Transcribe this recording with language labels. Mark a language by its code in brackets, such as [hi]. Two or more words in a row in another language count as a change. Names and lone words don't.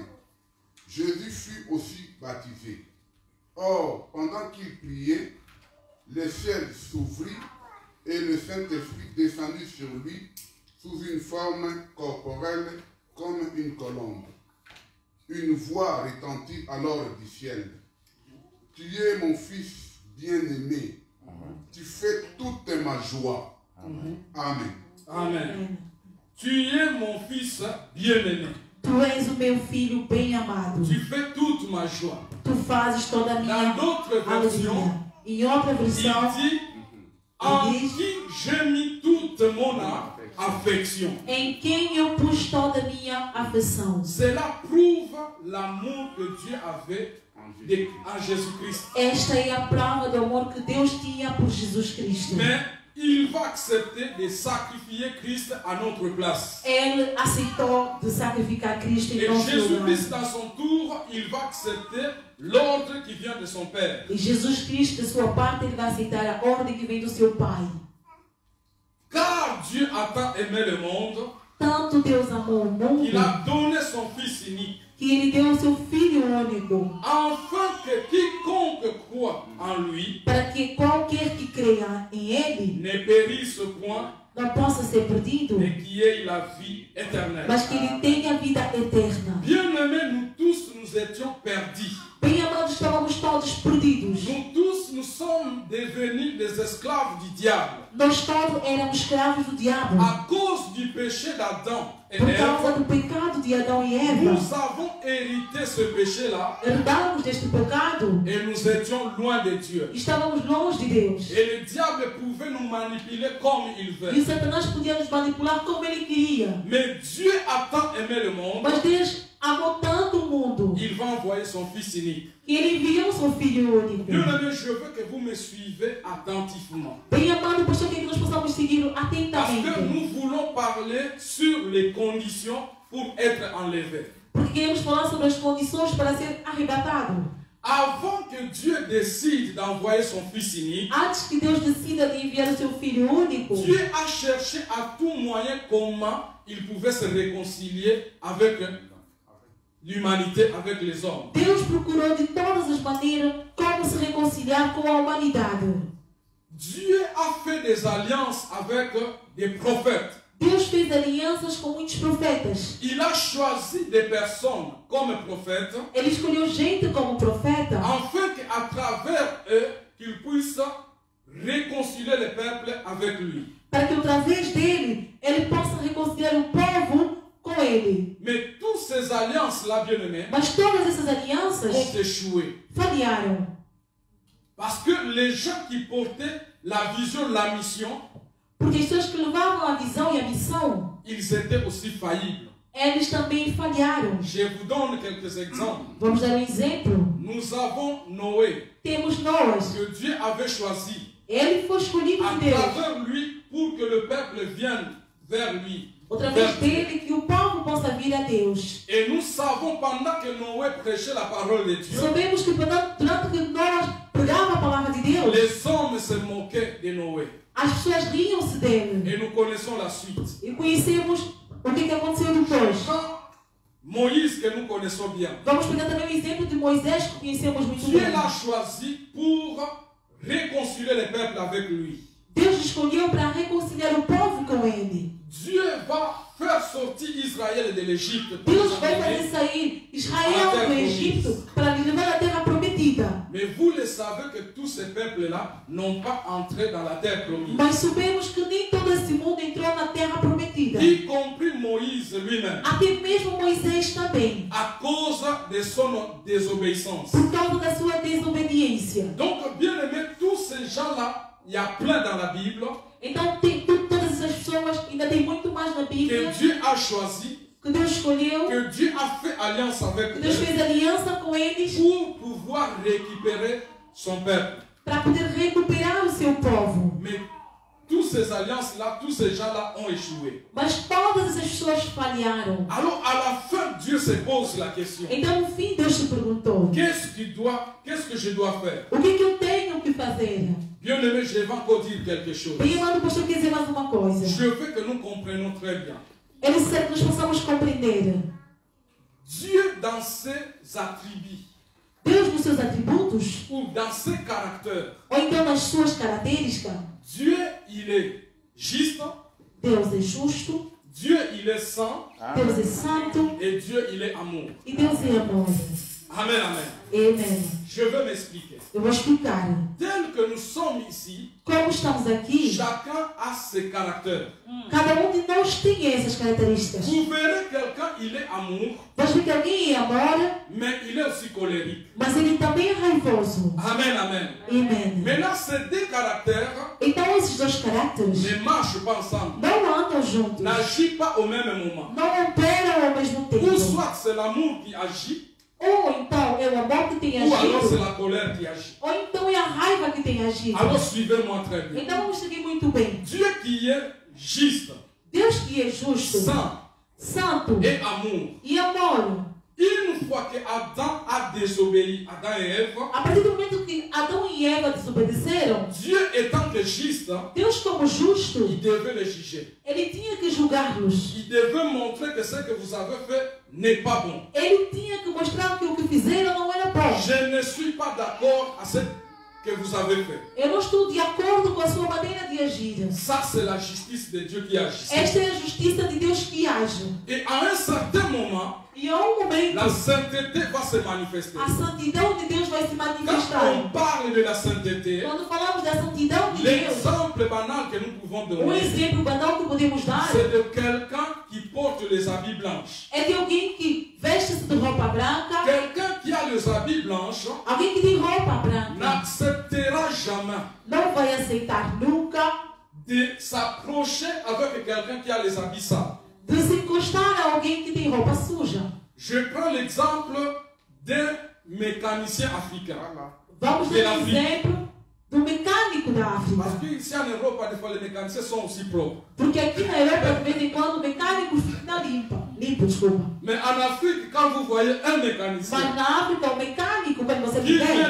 [fr] Jésus fut aussi baptisé. Or, pendant qu'il priait, le ciel s'ouvrit et le Saint-Esprit descendit sur lui sous une forme corporelle comme une colombe. Une voix retentit alors du ciel. Tu es mon fils bien-aimé. Tu fais toute ma joie. Amen. Amen. Tu es mon fils bien-aimé. [pt] Tu és o meu filho bem amado. [fr] Tu fais toute ma joie. [pt] Tu fazes toda a [fr] Dans [pt] minha [fr] d'autres versions, [pt] alegria. Em outra versão, [fr] il dit en qui j'ai mis toute mon affection. [pt] em quem eu pus toda a minha afeição. [fr] Cela prouve l'amour que Dieu avait en Jésus-Christ. [pt] Esta é a prova do amor que Deus tinha por Jesus Cristo. [fr] Mais il va accepter de sacrifier Christ à notre place. [pt] Ele aceitou de sacrificar Cristo em [fr] Et [pt] nosso [fr] Jésus-Christ, [pt] lugar. [fr] dans son tour, il va accepter l'ordre qui vient de son Père. [pt] E Jesus Cristo, de sua parte, ele vai aceitar a ordem que vem do seu Pai. [fr] Car Dieu a tant aimé le monde [pt] Tanto Deus amou o mundo [fr] qu'il a donné son Fils unique, [pt] que ele deu o seu Filho único, [fr] afin que quiconque croit en lui [pt] para que qualquer que creia em ele [fr] ne périsse point, [pt] não possa ser perdido, [fr] mais qui ait la vie éternelle. [pt] mas que ele tenha vida eterna. [fr] Bien-aimés, nous tous, nous étions perdus. [pt] Bem amados, estávamos todos perdidos. [fr] Nous tous, nous sommes devenus des esclaves du diable. [pt] Nós todos éramos escravos do diabo. [fr] À cause du péché d'Adam et [pt] Por causa [fr] Ève, [pt] do pecado de Adão e Eva, [fr] nous avons hérité ce péché-là [pt] herdávamos deste pecado [fr] et nous étions loin de Dieu. [pt] e estávamos longe de Deus. [fr] Et le diable pouvait nous manipuler comme il [pt] E [fr] veut. [pt] o Satanás podia nos manipular como ele queria. [fr] Mais Dieu a tant aimé le monde, [pt] Mas Deus amou tanto o mundo [fr] il va envoyer son Fils unique. [pt] que ele enviou seu Filho único. [fr] Bien-aimés, je veux que vous me suivez attentivement. [pt] Bem amado, pastor, que nós possamos seguir [fr] Parce que [pt] atentamente. [fr] nous voulons parler sur les conditions pour être enlevé. [pt] Porque queremos falar sobre as condições para ser arrebatado. [fr] Avant que Dieu décide d'envoyer son Fils unique, [pt] Antes que Deus decida de enviar o seu Filho único, [fr] Dieu a cherché à tout moyen comment il pouvait se réconcilier avec l'humanité, avec les hommes. [pt] Deus procurou de todas as maneiras como se reconciliar com a humanidade. [fr] Dieu a fait des alliances avec des prophètes. [pt] Deus fez alianças com muitos profetas. [fr] Il a choisi des personnes comme prophètes [pt] Ele escolheu gente como profeta, [fr] afin qu'à travers eux, qu'ils puissent réconcilier le peuple avec lui. [pt] para que através dele, ele possa reconciliar o povo com ele. [fr] Mais toutes ces alliances-là, bien-aimés, [pt] Mas todas essas alianças [fr] ont échoué. [pt] falharam. [fr] Parce que les gens qui portaient la vision, la mission, [pt] Porque as pessoas que levavam a visão e a missão, [fr] ils étaient aussi faillibles. [pt] eles também falharam. [fr] Je vous donne quelques exemples. [pt] Vamos dar um exemplo. [fr] Nous avons Noé, [pt] Temos Noas. [fr] que Dieu avait choisi [pt] Ele foi escolhido [fr] à [pt] de Deus. [fr] travers lui pour que le peuple vienne vers lui. [pt] Através dele, que o povo possa vir a Deus. [fr] Et nous savons pendant que Noé prêchait la parole de Dieu, [pt] Sabemos que durante que Noas pregava a palavra de Deus, [fr] les hommes se moquaient de Noé. [pt] as pessoas riam-se dele. [fr] Et nous connaissons la suite. [pt] E conhecemos o que aconteceu depois. [fr] Quand Moïse, que nous connaissons bien, [pt] Vamos pegar também o exemplo de Moisés, que conhecemos muito [fr] Dieu [pt] bem. [fr] l'a choisi pour réconcilier le peuple avec lui. [pt] Deus escolheu para reconciliar o povo com ele. [fr] Dieu va faire sortir Israël de l'Égypte. pour [pt] Deus [fr] les [pt] vai [fr] emmener. [pt] fazer sair Israel do Egito para lhe levar à terra prometida. [fr] Mais vous le savez que tous ces peuples-là n'ont pas entré dans la terre promise. [pt] Mas sabemos que nem todo esse mundo entrou na terra prometida. [fr] Y compris Moïse lui-même. [pt] Até mesmo Moisés também. [fr] À cause de son désobéissance. [pt] Por causa da sua desobediência. [fr] Donc, bien aimé, tous ces gens-là, il y a plein dans la Bible [pt] Então, todas essas pessoas, ainda tem muito mais na Bíblia, [fr] que Dieu a choisi, [pt] que Deus escolheu, [fr] que Dieu a fait alliance avec [pt] que Deus [fr] eux [pt] fez aliança com eles [fr] pour pouvoir récupérer son peuple. [pt] para poder recuperar o seu povo. [fr] Mais toutes ces alliances-là, tous ces gens-là ont échoué. [pt] Mas todas essas pessoas falharam. [fr] Alors, à la fin, Dieu se pose la question. [pt] Então, no fim, Deus se perguntou: [fr] Qu'est-ce que je dois faire? [pt] o que eu tenho que fazer? [fr] Bien aimé, je vais encore dire quelque chose. [pt] Bem, amado pastor, quer dizer mais uma coisa. [fr] Je veux que nous comprenions très bien. [pt] É necessário que nós possamos compreender. [fr] Dieu, dans ses attributs, [pt] Deus, nos seus atributos, [fr] ou dans ses caractères, [pt] ou então nas suas características, [fr] Dieu, il est juste, [pt] Deus é justo, [fr] Dieu, il est saint, [pt] Deus é santo [fr] et Dieu, il est amour. [pt] e Deus é amor. [fr] Amen, amen. [pt] Amen. [fr] Je veux m'expliquer. [pt] Eu vou explicar. [fr] Tel que nous sommes ici, [pt] Como estamos aqui, [fr] chacun a ses caractères. [pt] cada de nós tem essas características. [fr] Vous verrez quelqu'un, il est amour, [pt] Vamos ver que alguém é amor, [fr] mais il est aussi colérique. [pt] mas ele também é raivoso. [fr] Amen, amen. [pt] Amen. [fr] Maintenant, ces deux caractères [pt] Então esses dois caracteres [fr] ne marchent pas ensemble, [pt] não andam juntos, [fr] n'agissent pas au même moment. [pt] não operam ao mesmo [fr] Ou [pt] tempo. [fr] soit c'est l'amour qui agit, [pt] Ou então é o amor que tem [fr] ou alors c'est [pt] agido, [fr] la colère qui agit. [pt] ou então é a raiva que tem agido. [fr] Alors suivez-moi très bien. [pt] Então vamos seguir muito bem. [fr] Dieu qui est juste, [pt] Deus que é justo, [fr] saint [pt] santo [fr] et amour. [pt] e amor. [fr] Une fois que Adam a désobéi, Adam et Ève, [pt] A partir do momento que Adão e Eva desobedeceram, [fr] Dieu étant que juste, [pt] Deus como justo, [fr] il devait les juger. [pt] ele tinha que julgar-los. [fr] Il devait montrer que ce que vous avez fait n'est pas bon. [pt] Ele tinha que mostrar que o que fizeram não era bom. [fr] Je ne suis pas d'accord à ce que vous avez fait. [pt] Eu não estou de acordo com a sua maneira de agir. [fr] Ça, c'est la justice de Dieu qui agit. [pt] Esta é a justiça de Deus que age. [fr] Et à un certain moment, [pt] E a momento, [fr] la sainteté va se manifester. [pt] a santidão de Deus vai se [fr] Quand [pt] manifestar. [fr] on parle de la sainteté, [pt] Quando falamos da santidão de Deus, [fr] l'exemple banal que nous pouvons donner, [pt] exemplo banal que podemos dar [fr] c'est de quelqu'un qui porte les habits blancs. [pt] é de alguém que veste-se de roupa branca, [fr] Quelqu'un qui a les habits blancs [pt] alguém que tem roupa branca, [fr] n'acceptera jamais [pt] não vai aceitar nunca [fr] de s'approcher avec quelqu'un qui a les habits sales. [pt] de se encostar a alguém que tem roupa suja. [fr] Je prends l'exemple d'un mécanicien africain. [pt] Vamos dar um exemplo do mecânico da África. [fr] Parce qu'ici en Europe, des fois, les mécaniciens sont aussi propres. [pt] Porque aqui na Europa, de vez em quando, o mecânico fica limpo, desculpa. [fr] Mais en Afrique, quand vous voyez un mécanicien [pt] Mas na África, o mecânico, quando você [fr] qui vient